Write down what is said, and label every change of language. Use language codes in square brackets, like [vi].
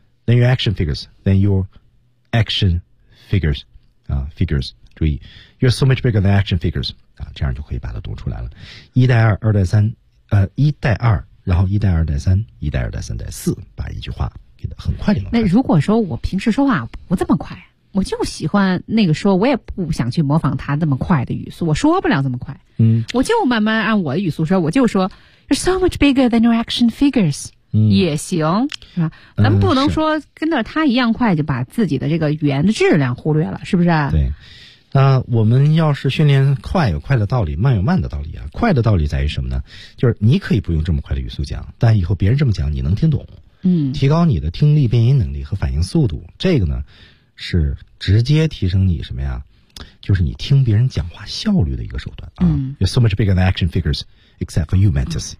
[en] than your action figures, than your action figures, figures. [zh] 注意 [en] you're so much bigger than action figures. [zh] 啊，这样就可以把它读出来了。一代二，二代三，一代二，然后一代二代三，一代二代三代四，把一句话给它很快的弄。那如果说我平时说话不这么快，我就喜欢那个说，我也不想去模仿他那么快的语速，我说不了这么快。嗯，我就慢慢按我的语速说，我就说 [en] you're so much bigger than your action figures。 [zh] 嗯，也行，是吧？咱们不能说跟着他一样快，就把自己的这个语言的质量忽略了，是不是？对。那我们要是训练快，有快的道理，慢有慢的道理啊。快的道理在于什么呢？就是你可以不用这么快的语速讲，但以后别人这么讲，你能听懂。嗯，提高你的听力辨音能力和反应速度，这个呢，是直接提升你什么呀？就是你听别人讲话效率的一个手段啊。嗯、 [en] You're so much bigger than action figures, except for you, Mantis.